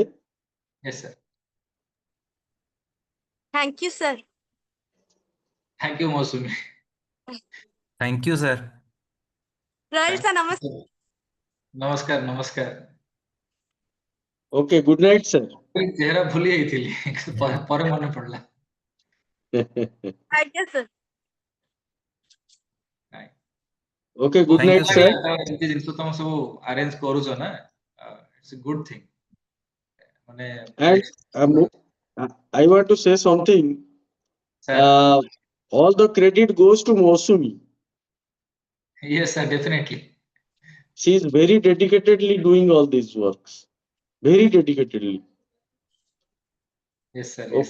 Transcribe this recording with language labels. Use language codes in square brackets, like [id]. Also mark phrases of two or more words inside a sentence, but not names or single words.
[en] Yes, sir. Thank you, sir. Thank you, Mosumi. Thank you, sir. Right, sir. Namaste. [or] ନମସ୍କାର ନମସ୍କାର [en] Okay, good night, sir. [or] ଚେହେରା ଭୁଲି ଯାଇଥିଲି ପରେ ମନେ ପଡିଲା [en] Thank you, sir. Okay, good Thank night, you, sir. sir. [or] ଏମିତି ଜିନିଷ ତମେ ସବୁ ଆରେଞ୍ଜ କରୁଛ ନା [en] it's a good thing [or] ମାନେ [en] And I want to say something. ସାର୍ All the credit goes to Mosumi. yes sir definitely She is very dedicatedly doing all these works. Very dedicatedly. yes sir yes